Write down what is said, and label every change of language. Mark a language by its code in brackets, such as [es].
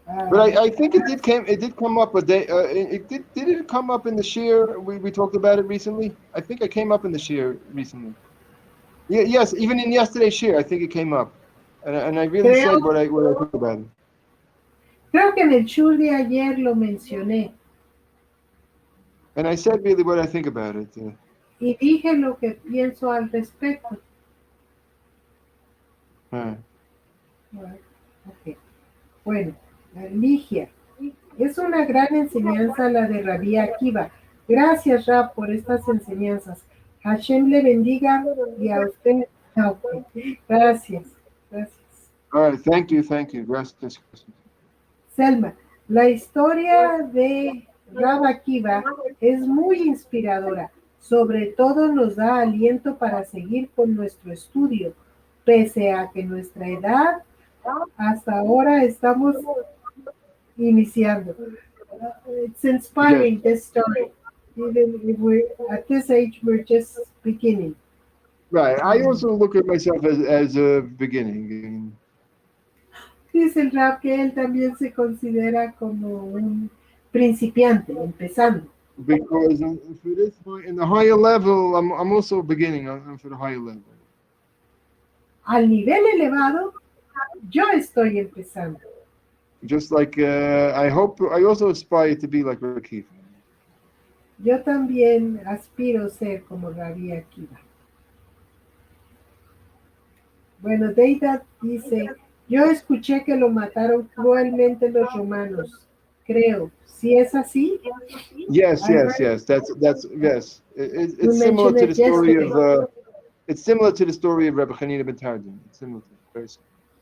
[en] But I think it did come up a day. Did it come up in the shir? We talked about it recently. I think it came up in the shir recently. Yeah, yes, even in yesterday's shir, I think it came up, and I really said what I thought about it. [es] Creo que en el shur de ayer lo mencioné. [en] And I said really what I think about it. [es] Y dije lo que pienso al respecto. Okay. Bueno, Ligia, es una gran enseñanza la de Rabbi Akiva. Gracias, Rab, por estas enseñanzas. Hashem le bendiga y a usted. Okay. Gracias. [en] All right, thank you. [es] Gracias. Selma, la historia de Rab Akiva es muy inspiradora. Sobre todo nos da aliento para seguir con nuestro estudio, pese a que nuestra edad hasta ahora estamos iniciando. [en] It's inspiring, this story. Even if we're at this age, we're just beginning. Right. I also look at myself as a beginning. [es] Dice el Rab que él también se considera como un principiante, empezando. [en] Because for this in the higher level, I'm also beginning. I'm for the higher level. [es] Al nivel elevado, yo estoy empezando. [en] Just like I also aspire to be like Rabbi Akiva. [es] Yo también aspiro ser como Rabbi Akiva. Bueno, Deida dice, yo escuché que lo mataron cruelmente los romanos. Creo. ¿Sí es así? [en] Yes. That's yes. It's similar to the story of. It's similar to the story of Rabbi Hanina ben Tardim. It's similar to it, very similar.